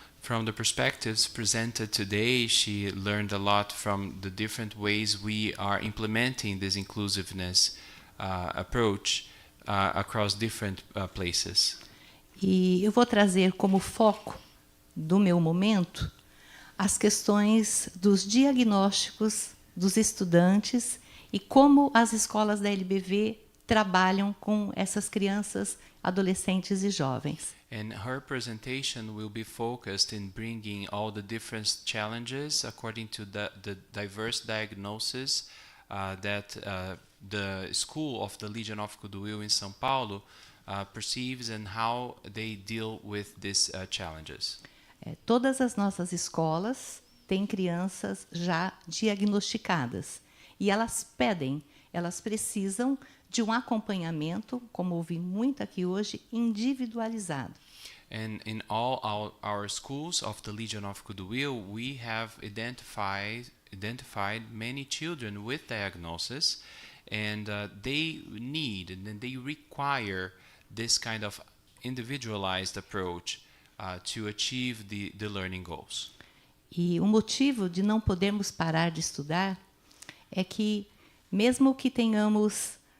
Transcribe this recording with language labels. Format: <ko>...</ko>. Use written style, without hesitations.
<en>From the perspectives presented today, she learned a lot from the different ways we are implementing this inclusiveness approach across different places.</en> <pt>E eu vou trazer como foco do meu momento as questões dos diagnósticos dos estudantes e como as escolas da LBV trabalham com essas crianças, adolescentes e jovens.</pt> <en>And her presentation will be focused in bringing all the different challenges according to the diverse diagnosis that the School of the Legion of Goodwill in São Paulo perceives and how they deal with these challenges.</en> <pt>Todas as nossas escolas têm crianças já diagnosticadas e elas precisam de um acompanhamento, como ouvi muito aqui hoje, individualizado.</pt> <en>And in all our schools of the Legion of Goodwill, we have identified many children with diagnosis, and they need and they require this kind of individualized approach to achieve the learning goals.</en> <pt>E o motivo de não podermos parar de estudar é que, mesmo que tenhamos...</pt>